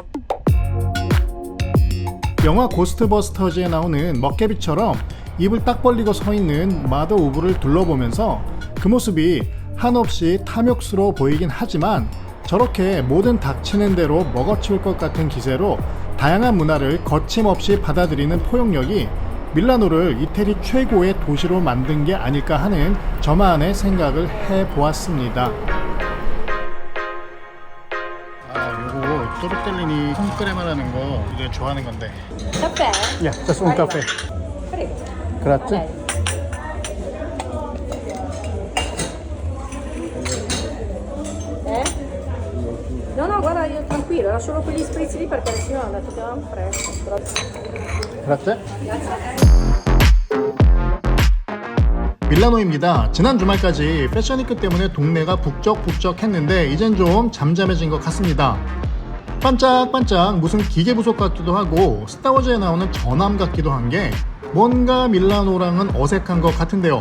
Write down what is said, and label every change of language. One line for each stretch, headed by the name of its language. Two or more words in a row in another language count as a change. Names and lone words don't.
Korean: 영화 고스트버스터즈에 나오는 먹개비처럼 입을 딱 벌리고 서 있는 마더 우브를 둘러보면서 그 모습이 한없이 탐욕스러워 보이긴 하지만 저렇게 모든 닥치는 대로 먹어치울 것 같은 기세로 다양한 문화를 거침없이 받아들이는 포용력이 밀라노를 이태리 최고의 도시로 만든 게 아닐까 하는 저만의 생각을 해보았습니다. 요거 또르텔리니 콩크레 말하는 거 이제 좋아하는 건데. Caffè? 야,
Italian: just un caffè. Prego. Grazie. No, no, guarda, io tranquillo, era solo quegli spritz lì perché sennò hanno detto che avevamo fresco. Grazie.
Korean: 밀라노입니다. 지난 주말까지 패션위크 때문에 동네가 북적북적했는데 이젠 좀 잠잠해진 것 같습니다. 반짝반짝 무슨 기계부속 같기도 하고 스타워즈에 나오는 전함 같기도 한 게 뭔가 밀라노랑은 어색한 것 같은데요.